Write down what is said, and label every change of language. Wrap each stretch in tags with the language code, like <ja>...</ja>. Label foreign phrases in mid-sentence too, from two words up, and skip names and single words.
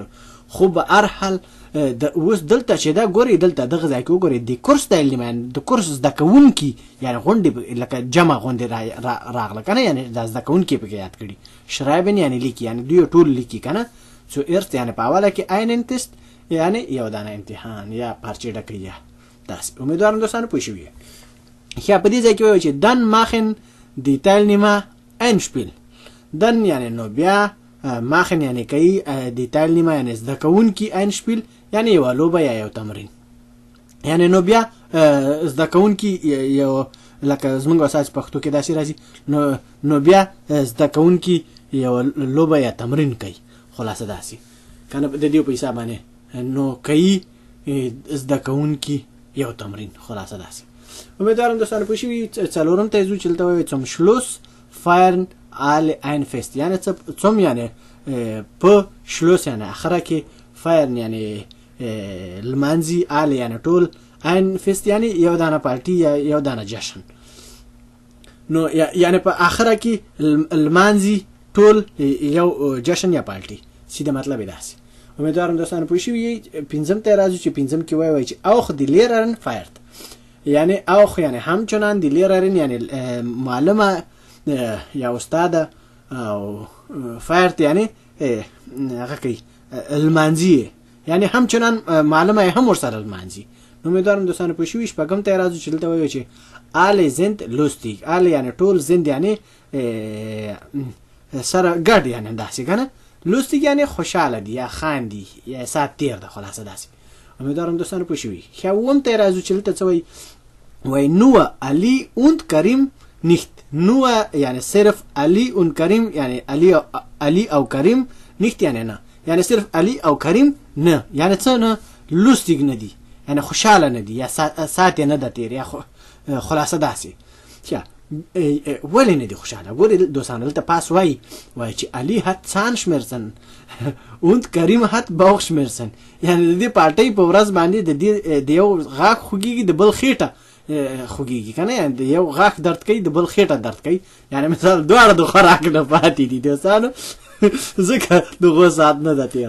<ps>خو به هر حال اوس دلته چې دا ګورئ دلته دغه ځای کې وګورئ د کورس تایلمان د کورس زده کوونکي یعنی غونډې لکه جمع غونډې راغله کنه یعنی دا زده کوونکي پکې یاد کړي. شرایبن یعنی لیکي یعنی دوی ټول لیکي کنه. zuerst یعنی په اوله کې</ps> <de>einen Test</de> <ps>یعنی یو دانه امتحان یا پارچې ډکوي یا داسې. امیدوارم دوستانو پوه شوي. ښه په دې ځای کې وایو چې</ps> <de>dann machen die Teilnehmer ein Spiel.</de> <ps>dann یعنی نو بیا machen یعنی کوي</ps> <de>die Teilnehmer</de> <ps>یعنی زده کوونکي</ps> <de>ein Spiel</de> <ps>یعنی یو لوبه یا یو تمرین یعنی نو بیا زده کوونکي یو لکه زمونږ اساس پښتو کې داسې راځي نو بیا زده کوونکي یو لوبه یا تمرین کوي خلاصه داسې کنه د دې په حساب باندې نو کوي زده کوونکي یو تمرین خلاصه داسې. امیدوارم دوستان پوه شوي. څلورم ته ځو چې دلته وایي</ps> <de>zum Schluss feiern alle ein Fest</de> <ps>یعنی zum یعنی په شلوس یعنی اخره کې feiern یعنی لمانځي alle یعنی ټول</ps> <de>ein Fest</de> <ps>یعنی یو دانه پارټي یا یو دانه جشن. نو یعنی په اخره کې لمانځي ټول یو جشن یا پارټي سیده مطلب دی داسې. امیدوارم دوستان پوه شوي. پنځم ته راځو چې پنځم کې وایي چې</ps> <de>auch die Lehrerin feiert</de> <ps>یعنی auch یعنی همچنان</ps> <de>die Lehrerin</de> <ps>یعنی معلمه یا استاده او feiert یعنی هغه کوي لمانځي یعنی همچنان معلمه هم ورسره لمانځي. نو امیدوارم دوستان پوه شوي. شپږم ته راځو چې دلته وایي چې</ps> <de>alle sind lustig</de> <ps>alle یعنی ټول sind یعنی سره ګډ یعنی داسې کنه lustig یعنی خوشاله دي یا خاندي یا سات تیر ده خلاصه داسې. امیدوارم دوستان پوه شوي. اووم ته راځو چې دلته څه وایي</ps> <de>nur Ali und Karim nicht</de> <ps>nur یعنی صرف Ali und Karim یعنی Ali او کریم nicht یعنی نه یعنی صرف Ali او کریم نه یعنی څه نه lustig نه دي یعنی خوشاله نه دي یا سات نه ده تیر یا خلاصه داسې. ولې نه دي خوشاله؟ ګورې دوستان دلته پاس وایي چې</ps> <de>Ali hat Zahnschmerzen und Karim hat Bauchschmerzen</de> <ps>یعنی د دې پارټۍ په ورځ باندې د یو غاښ خوږیږي د بل خېټه خوږیږي کنه یعنی د یو غاښ درد کوي د بل خېټه درد کوي یعنی مثال دواړه د خوراک نه پاتې دي دوستانو ځکه دغه ساعت نه ده تېر.</ps>